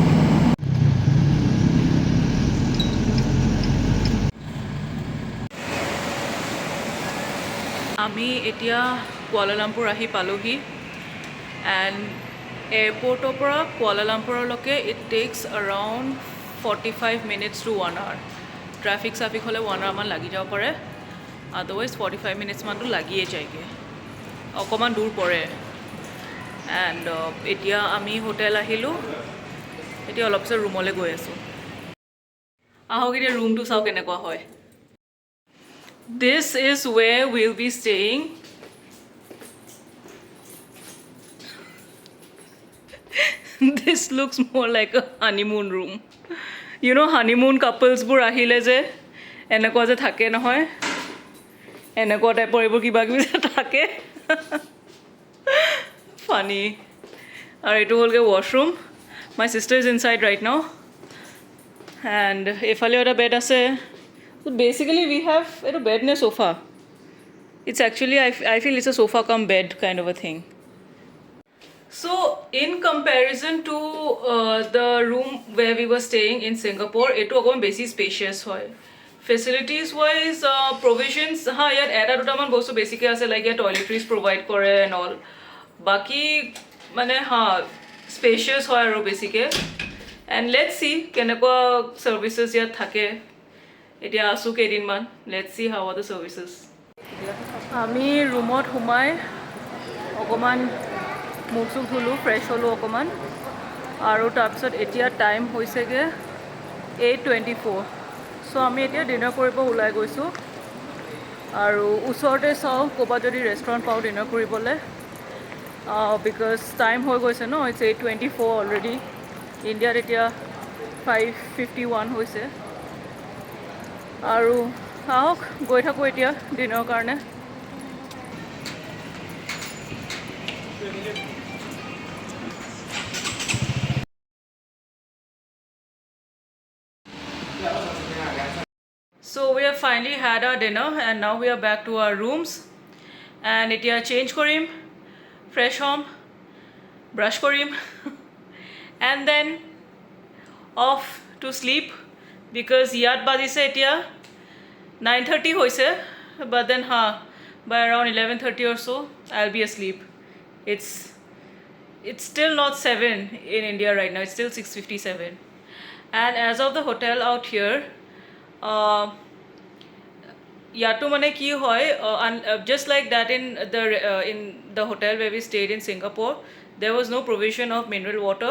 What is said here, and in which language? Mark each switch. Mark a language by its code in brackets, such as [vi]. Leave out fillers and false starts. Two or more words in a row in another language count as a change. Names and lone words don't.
[as] আমি এতিয়া কুৱালালামপুৰ আহি পালোহি এণ্ড এয়াৰপৰ্টৰ পৰা কুৱালালামপুৰলৈকে [en] it takes around 45 minutes to 1 hour. [as] ট্ৰাফিক চাফিক হ'লে [en] 1 hour [as] মান লাগি যাব পাৰে আদাৰৱাইজ [en] 45 minutes [as] মানটো লাগিয়ে যায়গৈ অকণমান দূৰ পৰে এণ্ড এতিয়া আমি হোটেল আহিলোঁ এতিয়া অলপ পিছত ৰুমলৈ গৈ আছোঁ আহক এতিয়া ৰুমটো চাওঁ কেনেকুৱা হয় [en] This is where we'll be staying. This looks more like a honeymoon room. you know honeymoon couplesবোৰ [as] আহিলে যে এনেকুৱা যে থাকে নহয়, এনেকুৱা টাইপৰ এইবোৰ কিবা কিবি যে থাকে ফানি। আৰু এইটো হ'লগৈ ৱাশৰুম। [en] my sister is inside right now and এইফালেও এটা বেড আছে। basically we have [as] এইটো বেড নে চোফা? [en] It's actually, I feel it's a sofa cum bed kind of a thing. So in comparison to the room where we were staying in Singapore, it was basically spacious. Facilities wise, provisions, [as] ইয়াত এটা দুটামান বস্তু basically ase [en] like toiletries provide [as] kore [en] and all. [as] Baki mane spacious hoy aru basically. [en] And let's see [as] কেনেকুৱা services ইয়াত থাকে. এতিয়া আছোঁ কেইদিনমান. [en] Let's see how are the services. [as] আমি ৰুমত সোমাই অকণমান মুখ চুখ ধুলোঁ, ফ্ৰেছ হ'লোঁ অকণমান, আৰু তাৰপিছত এতিয়া টাইম হৈছেগৈ 8:24। চ' আমি এতিয়া ডিনাৰ কৰিব ওলাই গৈছোঁ আৰু ওচৰতে চাওঁ ক'ৰবাত যদি ৰেষ্টুৰেণ্ট পাওঁ ডিনাৰ কৰিবলৈ, বিকজ টাইম হৈ গৈছে ন, [en] it's 8:24 already. [as] ইণ্ডিয়াত এতিয়া 5:51 হৈছে আৰু আহক গৈ থাকোঁ এতিয়া ডিনাৰৰ কাৰণে। [en] So we have finally had our dinner and now we are back to our rooms and [as] etia change korim, fresh home, brush korim [en] and then off to sleep because [as] ইয়াত বাজিছে এতিয়া 9:30 হৈছে, [en] but then by around 11:30 or so I'll be asleep. It's still not 7 in India right now, it's still 6:57 and as of the hotel out here, [as] ইয়াত মানে কি হয়, [en] just like that in the hotel where we stayed in Singapore, there was no provision of mineral water.